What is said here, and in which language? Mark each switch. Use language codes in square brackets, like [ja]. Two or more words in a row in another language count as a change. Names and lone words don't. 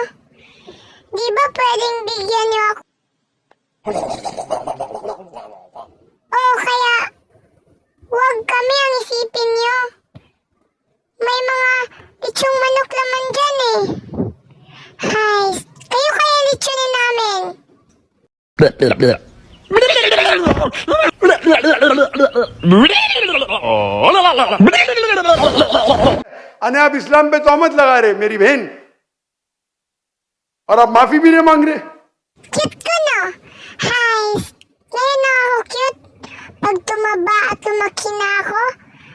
[tl] Di ba pwedeng bigyan nyo ako? O kaya, huwag kami ang isipin nyo. May mga litsong manok naman dyan eh. Hay, kayo kaya litsunin namin. [hi] अने आप इस्लाम पे तोहमत लगा रहे मेरी बहन और आप माफी भी नहीं मांग रहे। [tl] Cute ko, no? Hi, ngayon na ako cute. Pag tumaba at lumaki na ako,